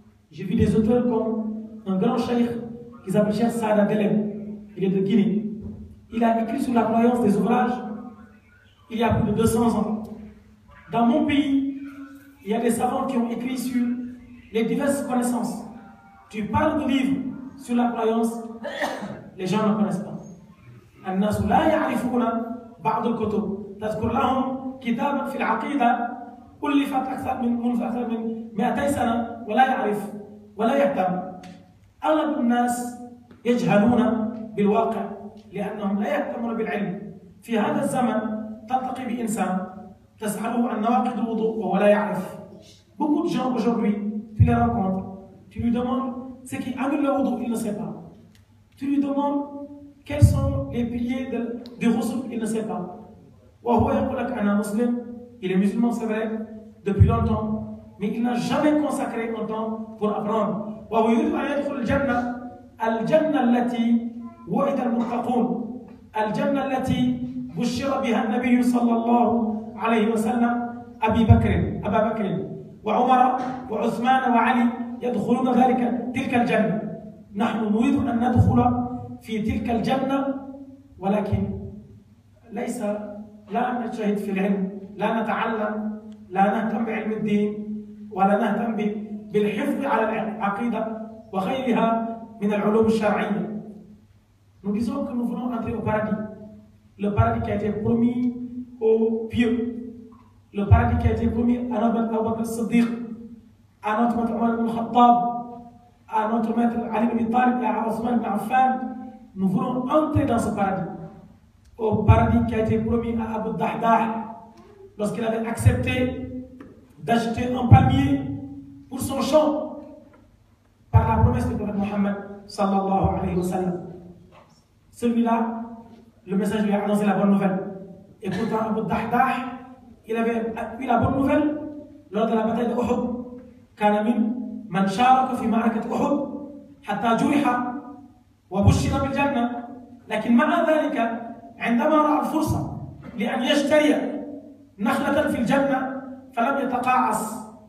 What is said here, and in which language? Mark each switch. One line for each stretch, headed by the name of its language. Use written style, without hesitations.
French: J'ai vu des auteurs comme un grand cheikh qui s'appelle Cheikh Saada Delem. Il est de Guinée. Il a écrit sur la croyance des ouvrages il y a plus de 200 ans. Dans mon pays, il y a des savants qui ont écrit sur les diverses connaissances. Tu parles de livres sur la croyance, les gens ne connaissent pas.
Arabic: الناس لا يعرفون بعض الكتب تذكر لهم كتابا في العقيدة ألفت منذ أكثر من 200 سنة ولا يعرف ولا يهتم. أغلب الناس يجهلون بالواقع لأنهم لا يهتمون بالعلم. في هذا الزمن تلتقي بإنسان تسأله عن نواقض الوضوء وهو لا يعرف.
French: Beaucoup de gens aujourd'hui, tu les rencontres, tu lui demandes ce qui annule le wudu, il ne sait pas. Tu lui demandes quels sont les piliers du ghusl, il ne sait pas.
Arabic: وهو يقول لك أنا مسلم,
French: il est musulman, c'est vrai, depuis longtemps, mais il n'a jamais consacré un temps pour apprendre.
Arabic: وهو يريد أن يدخل الجنة، الجنة التي وعد المتقون، الجنة التي بشر بها النبي صلى الله عليه وسلم أبا بكر وعمر وعثمان وعلي يدخلون تلك الجنة. نحن نريد أن ندخل في تلك الجنة، ولكن ليس لا نجتهد في العلم، لا نتعلم، لا نهتم بعلم الدين، ولا نهتم بالحفظ على العقيدة وغيرها من العلوم الشرعية.
French: Nous disons que nous voulons entrer au paradis. Le paradis qui a été promis aux pieux. Le paradis qui a été promis à notre maître Abu Bakr as-Siddiq, à notre maître Omar ibn Khattab, à notre maître Ali ibn Talib et à Othman ibn Affan. Nous voulons entrer dans ce paradis. Au paradis qui a été promis à Abu Dahdah lorsqu'il avait accepté d'acheter un palmier pour son champ par la promesse du prophète Mohammed sallallahu alayhi wa sallam. Celui-là, le message lui a annoncé la bonne nouvelle. Et pourtant, Abu Dahdah, il avait eu la bonne nouvelle lors de la bataille de Uhud.
Arabic: كان من شارك في معركة أحد حتى جرح وبشر بالجنة. لكن مع ذلك عندما رأى الفرصة لأن يشتري نخلة في الجنة فلم يتقاعس.